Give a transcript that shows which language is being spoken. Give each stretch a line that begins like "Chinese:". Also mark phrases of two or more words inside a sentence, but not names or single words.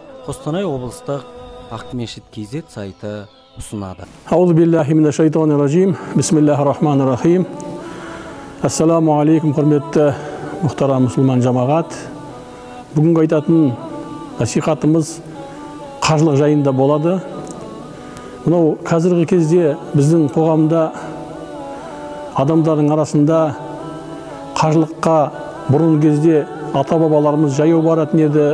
Kazakh: Қостанай облыстық Ақмешіт KZ сайты ұсынады.
Arabic: أعوذ بالله من الشيطان الرجيم. بسم الله الرحمن الرحيم. السلام عليكم,
Kazakh: құрметті мұхтарам мұсылман жамағат. Бүгінгі айтатын насихатымыз қажылық жайында болады. Мынау қазіргі кезде біздің қоғамда адамдардың арасында қажылыққа бұрын кезде ата-бабаларымыз жаяу баратын еді.